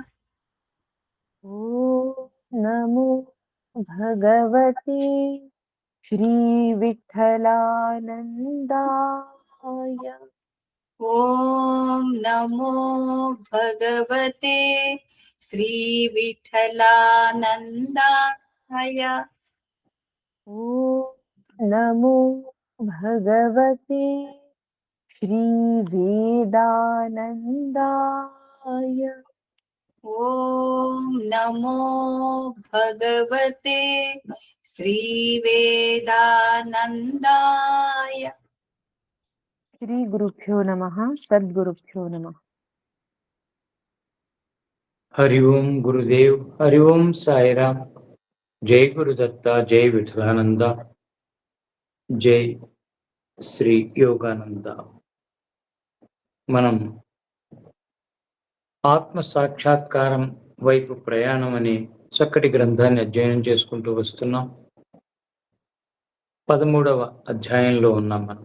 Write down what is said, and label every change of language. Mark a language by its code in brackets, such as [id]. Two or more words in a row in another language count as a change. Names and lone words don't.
[sa] ఓం నమో భగవతే శ్రీవిఠలానందాయ. ఓం నమో భగవతే శ్రీవిఠలానందాయ. ఓం నమో భగవతే श्री वेदानंदाय। ॐ नमो भगवते श्रीवेदानन्दाय। श्री गुरुभ्यो नमः। सद्गुरुभ्यो नमः। हरि ओम गुरुदेव, हरि ओम साईराम। [hi] जय गुरुदत्ता, जय विठलानंद, जय శ్రీ యోగానంద. [te] మనం ఆత్మ సాక్షాత్కారం వైపు ప్రయాణం అనే చక్కటి గ్రంథాన్ని అధ్యయనం చేసుకుంటూ వస్తున్నాం. 13వ అధ్యాయంలో ఉన్నాం మనం.